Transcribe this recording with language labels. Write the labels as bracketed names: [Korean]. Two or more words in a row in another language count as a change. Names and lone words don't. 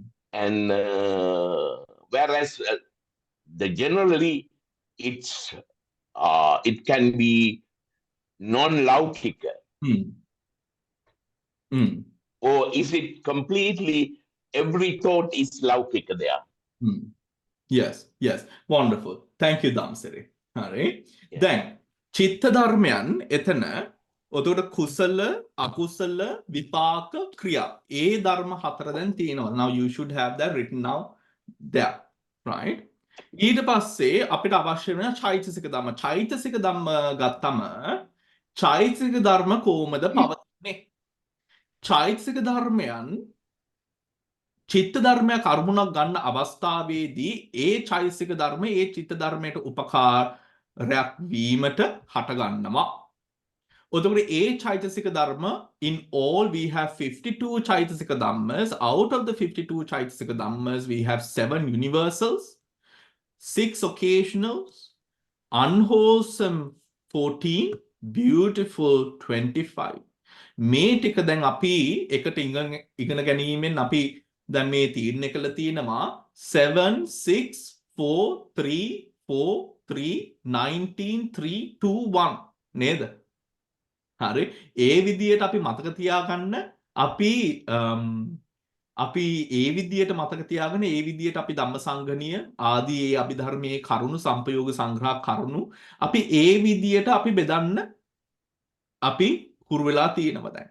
[English] And whereas the generally it can be non-Laukika, Mm. Mm. or is it completely every thought is Laukika there? Mm. Yes, yes. Wonderful. Thank you, Damsiri. Hari. Yeah. Then, [Sinhala] චිත්ත ධර්මයන් එතන ඔතකොට කුසල අකුසල විපාක ක්‍රියා ඒ ධර්ම හතර දැන් තියෙනවා. [English] Now you should have that written now there, right? [Sinhala] ඊට පස්සේ අපිට අවශ්‍ය වෙන චෛතසික ධර්ම. චෛතසික ධර්ම ගත්තම චෛතසික ධර්ම කොහොමද පවතින්නේ? චෛතසික ධර්මයන් චිත්ත ධර්මයක් අරමුණක් ගන්න අවස්ථාවේදී ඒ චෛතසික ධර්ම ඒ චිත්ත ධර්මයට උපකාරයක් වීමට හටගන්නවා. එතකොට ඒ චෛතසික ධර්ම [English] in all we have 52 [Sinhala] චෛතසික ධම්මස්. [English] Out of the 52 [Sinhala] චෛතසික ධම්මස් [English] we have 7 universals, 6 occasionals, unwholesome 14, beautiful 25. [Sinhala] මේ ටික දැන් අපි එකට ඉගෙන ගැනීමෙන් අපි දැන් මේ තීරණය කළ තියෙනවා 7 6 4 3 4 3 19 3 2 1 නේද? හරි. ඒ විදියට අපි මතක තියාගන්න අපි ඒ විදියට මතක තියාගෙන ඒ විදියට අපි ධම්මසංගණීය ආදී ඒ අභිධර්මයේ කරුණු සම්පයෝග සංග්‍රහ කරුණු අපි ඒ විදියට අපි බෙදන්න අපි හුරු වෙලා තියෙනවා දැන්.